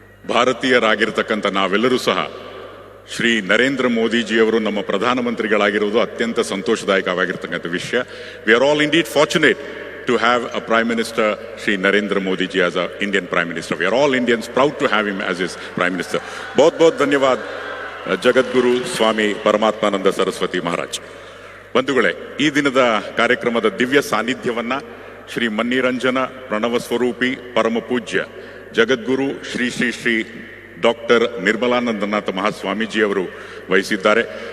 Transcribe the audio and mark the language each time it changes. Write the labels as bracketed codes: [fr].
[kn] ಭಾರತೀಯರಾಗಿರ್ತಕ್ಕಂಥ ನಾವೆಲ್ಲರೂ ಸಹ ಶ್ರೀ ನರೇಂದ್ರ ಮೋದಿಜಿಯವರು ನಮ್ಮ ಪ್ರಧಾನಮಂತ್ರಿಗಳಾಗಿರುವುದು ಅತ್ಯಂತ ಸಂತೋಷದಾಯಕವಾಗಿರ್ತಕ್ಕಂಥ ವಿಷಯ. [en] We are all indeed fortunate to have a Prime Minister, Shri Narendra Modi ji, as an Indian Prime Minister. We are all Indians proud to have him as his Prime Minister. [hi] बहुत धन्यवाद [kn] ಜಗದ್ಗುರು ಸ್ವಾಮಿ ಪರಮಾತ್ಮಾನಂದ ಸರಸ್ವತಿ ಮಹಾರಾಜ್. ಬಂಧುಗಳೇ, ಈ ದಿನದ ಕಾರ್ಯಕ್ರಮದ ದಿವ್ಯ ಸಾನ್ನಿಧ್ಯವನ್ನ ಶ್ರೀ ಮನ್ನಿರಂಜನ ಪ್ರಣವ ಸ್ವರೂಪಿ ಪರಮ ಪೂಜ್ಯ ಜಗದ್ಗುರು Shri Shri Shri doctor Nirmalanandanatha Mahaswamiji ಅವರು ವಹಿಸಿದ್ದಾರೆ.